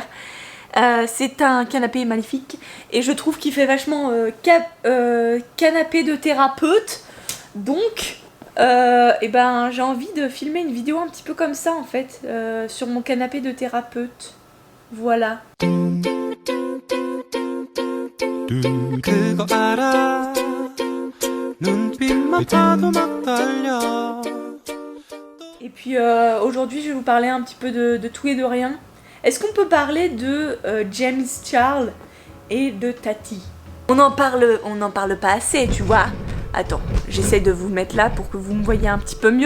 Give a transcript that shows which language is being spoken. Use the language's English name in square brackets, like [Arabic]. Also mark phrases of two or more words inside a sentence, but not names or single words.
[French] C'est un canapé magnifique et je trouve qu'il fait vachement canapé de thérapeute. Donc, j'ai envie de filmer une vidéo un petit peu comme ça en fait, sur mon canapé de thérapeute. Voilà. [Korean] 그거 알아 눈빛만 봐도 막 떨려. [French] Et puis aujourd'hui je vais vous parler un petit peu de tout et de rien. Est-ce qu'on peut parler de James Charles et de Tati? On n'en parle pas assez, tu vois. Attends, j'essaie de vous mettre là pour que vous me voyez un petit peu mieux.